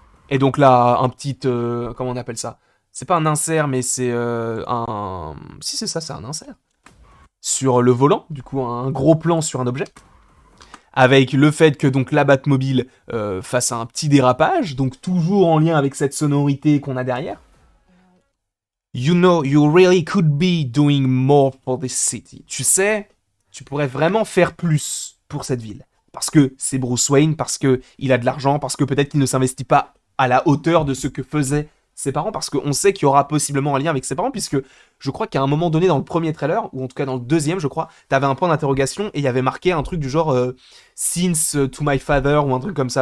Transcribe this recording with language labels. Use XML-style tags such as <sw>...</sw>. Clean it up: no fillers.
<fr>Et donc là, un petit... comment on appelle ça? C'est pas un insert, mais c'est un... Si c'est ça, c'est un insert. Sur le volant, du coup, un gros plan sur un objet. Avec le fait que donc la Batmobile fasse un petit dérapage, donc toujours en lien avec cette sonorité qu'on a derrière.</fr> <en>You know, you really could be doing more for this city.</en> <fr>Tu sais, tu pourrais vraiment faire plus pour cette ville. Parce que c'est Bruce Wayne, parce que il a de l'argent, parce que peut-être qu'il ne s'investit pas à la hauteur de ce que faisaient ses parents, parce qu'on sait qu'il y aura possiblement un lien avec ses parents, puisque je crois qu'à un moment donné dans le premier trailer, ou en tout cas dans le deuxième, je crois, t'avais un point d'interrogation et il y avait marqué un truc du genre</fr> <en>Since to my father,</en> <fr>ou un truc comme ça.</fr>